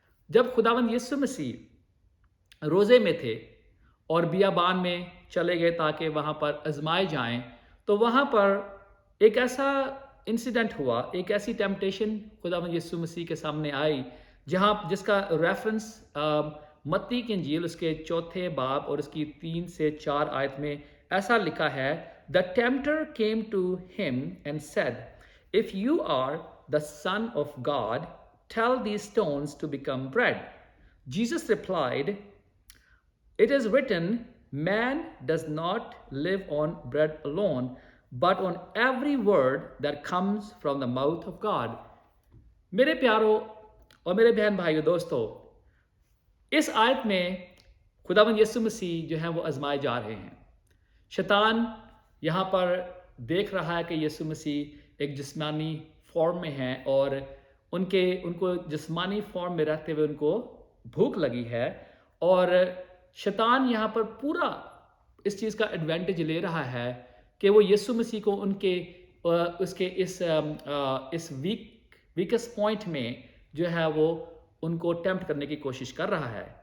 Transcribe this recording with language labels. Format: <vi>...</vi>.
<hi>जब खुदावंद यीशु मसीह रोज़े में थे और बियाबान में चले गए ताकि वहाँ पर आजमाए जाएं, तो वहाँ पर एक ऐसा इंसिडेंट हुआ, एक ऐसी टेम्पटेशन खुदावंद यीशु मसीह के सामने आई, जिसका रेफरेंस मत्ती की इंजील उसके चौथे बाब और उसकी 3 से 4 आयत में ऐसा लिखा है।</hi> <en>The tempter came to him and said, if you are the son of God, tell these stones to become bread. Jesus replied, it is written, man does not live on bread alone, but on every word that comes from the mouth of God.</en> <hi>मेरे प्यारों और मेरे बहन भाइयों दोस्तों, इस आयत में खुदावंद यीशु मसीह जो है वो आजमाए जा रहे हैं। शैतान यहाँ पर देख रहा है कि यीशु मसीह एक जिस्मानी फॉर्म में हैं और उनको जिस्मानी फॉर्म में रहते हुए उनको भूख लगी है और शैतान यहाँ पर पूरा इस चीज़ का एडवांटेज ले रहा है कि वो यीशु मसीह को उसके इस वीकेस्ट पॉइंट में जो है वो उनको टेम्प्ट करने की कोशिश कर रहा है।</hi>